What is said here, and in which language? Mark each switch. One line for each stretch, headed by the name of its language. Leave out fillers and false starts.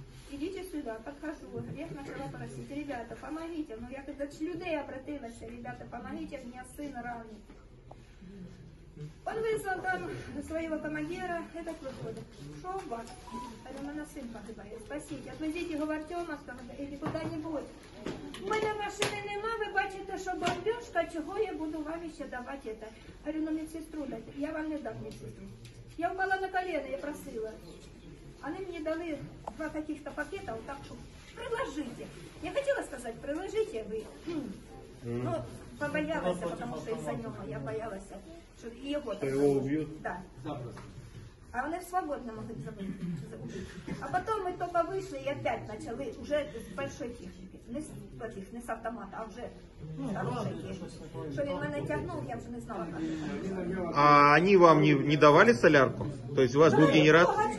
Russian: Идите сюда, подхожу. Я начала просить, ребята, помогите. Ну я когда до людей обратилась, ребята, помогите, у меня сын ранен. Он вызвал там своего командира, этот выходит. Что у вас? Говорю, у меня сын погибает. Спасите, отвезите его в Артемовск или куда-нибудь.
Ukrainian: У мене машини нема, ви бачите, що бомбежка, чого я буду вам ще давати це?
Russian: Говорю, ну медсестру дайте.
Ukrainian: Я вам не дам медсестру. Я впала на колено, я просила.
Russian: Они мне дали 2 каких-то пакета, вот так, что приложите. Я хотела сказать, приложите вы. Но побоялась, потому что из-за него я боялась, что его, Что его убьют? Да.
Ukrainian: А вони свободно могли забити. А потім ми тільки вийшли і опять почали, вже з першої техніки. Не з автомата, а вже з хорошої техніки. Що він мене тягнув, я вже не знала, як.
Russian: А они вам не давали солярку? То есть у вас был генератор?